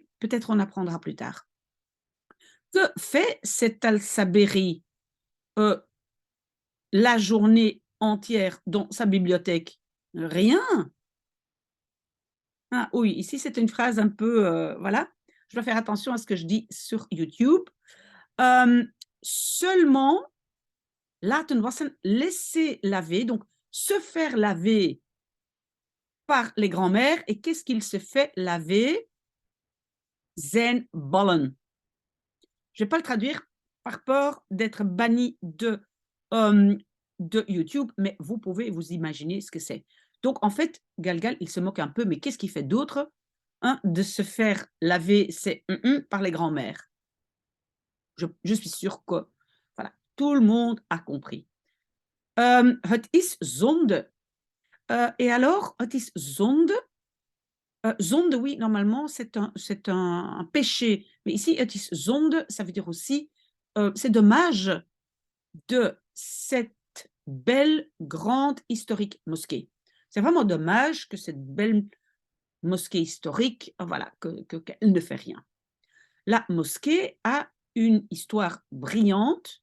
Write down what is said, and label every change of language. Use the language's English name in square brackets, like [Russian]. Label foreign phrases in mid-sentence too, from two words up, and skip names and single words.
[French] Peut-être on apprendra plus tard. Que fait cet Al-Saberi la journée entière dans sa bibliothèque? Rien. Ah oui, ici c'est une phrase un peu, voilà. Je dois faire attention à ce que je dis sur YouTube. Seulement, [Dutch] laten wassen, [French] laisser laver, donc se faire laver par les grands-mères. Et qu'est-ce qu'il se fait laver? [Dutch] Zijn ballen. [French] Je ne vais pas le traduire par peur d'être banni de YouTube, mais vous pouvez vous imaginer ce que c'est. Donc, en fait, Galgal, il se moque un peu, mais qu'est-ce qu'il fait d'autre de se faire laver ses par les grands-mères? Je suis sûre que voilà, tout le monde a compris. [Dutch] Het is zonde. [French] Et alors, [Dutch] het is zonde. Zonde, [French] oui, normalement, c'est un péché. Mais ici, [Dutch] het is zonde, [French] ça veut dire aussi, c'est dommage de cette belle, grande, historique mosquée. C'est vraiment dommage que cette belle mosquée historique, voilà, qu'elle ne fait rien. La mosquée a une histoire brillante.